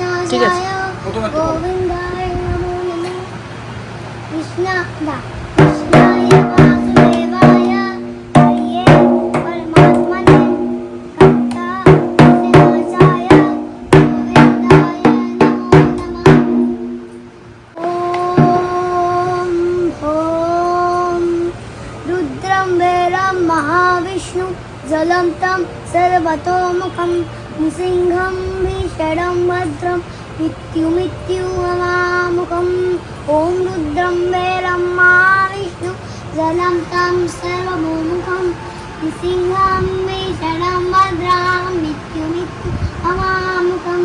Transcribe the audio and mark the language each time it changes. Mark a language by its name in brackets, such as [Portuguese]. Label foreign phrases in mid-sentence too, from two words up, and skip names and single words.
[Bangla] ঠিক আছে। [Sanskrit] গোবিন্দায় নমো নমঃ কৃষ্ণায় বাসুদেবায় হরিয়ে পরমাত্মনে কর্তায় গোবিন্দায় নমো নমঃ। ওম ওম रुद्रं वीरं महाविष्णु जलं तं सर्वतोमुखं नृसिंहं भीषणं भद्रं मृत्युममामुखम् ॐ रुद्रं वीरं महाविष्णु जलं तं सर्वतोमुखं नृसिंहं भीषणं भद्रं मृत्युममामुखम्।